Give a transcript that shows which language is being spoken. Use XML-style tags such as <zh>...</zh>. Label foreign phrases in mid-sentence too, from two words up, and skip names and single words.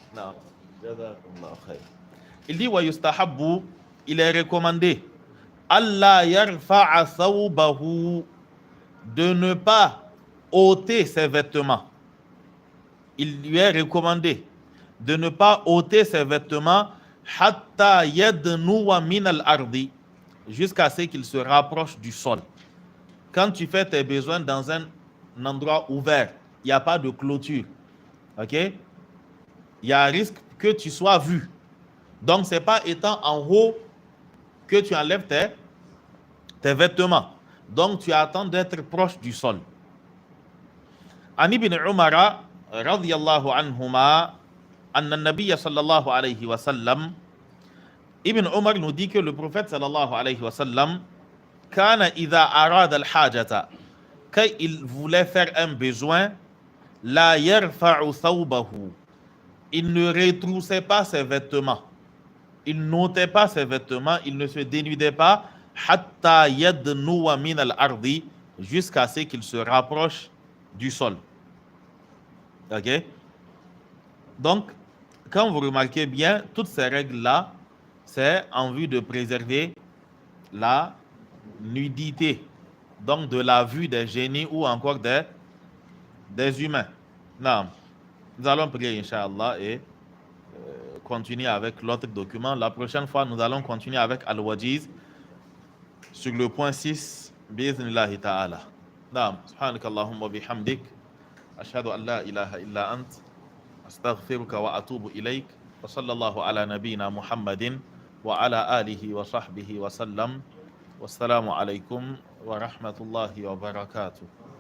<fr>Il dit</fr> <ar>ويستحب,</ar> <fr>il est recommandé</fr> <ar>ألا يرفع ثوبه,</ar> <fr>de ne pas ôter ses vêtements. Il lui est recommandé de ne pas ôter ses vêtements</fr> <ar>حتى يدنو من الأرض,</ar> <fr>jusqu'à ce qu'il se rapproche du sol. Quand tu fais tes besoins dans un endroit ouvert, il n'y a pas de clôture, ok? Il y a un risque que tu sois vu. Donc, ce n'est pas étant en haut que tu enlèves tes vêtements. Donc, tu attends d'être proche du sol.</fr> <ar>عن ابن عمر رضي الله عنهما أن النبي صلى الله عليه وسلم, Ibn Umar</ar> <fr>nous dit que le prophète</fr> <ar>صلى الله عليه وسلم كان إذا أراد الحاجة,</ar> <fr>quand il voulait faire un besoin,</fr> <ar>لا يرفع ثوبه,</ar> <fr>il ne retroussait pas ses vêtements, il n'ôtait pas ses vêtements, il ne se dénudait pas,</fr> <ar>حتى يدنو من الأرض,</ar> <fr>jusqu'à ce qu'il se rapproche du sol. Ok? Donc, quand vous remarquez bien, toutes ces règles-là, c'est en vue de préserver la nudité, donc de la vue des génies ou encore des humains. Non. Nous allons prier, Inch'Allah, et continuer avec l'autre document. La prochaine fois, nous allons continuer avec Al-Wajiz sur le point 6,</fr> <ar>بإذن الله تعالى. Naam. سبحانك اللهم بحمدك أشهد أن لا إله إلا أنت. أستغفرك وأتوب إليك وصلى الله على نبينا محمد وعلى آله وصحبه وسلم. والسلام عليكم ورحمة الله وبركاته.</ar>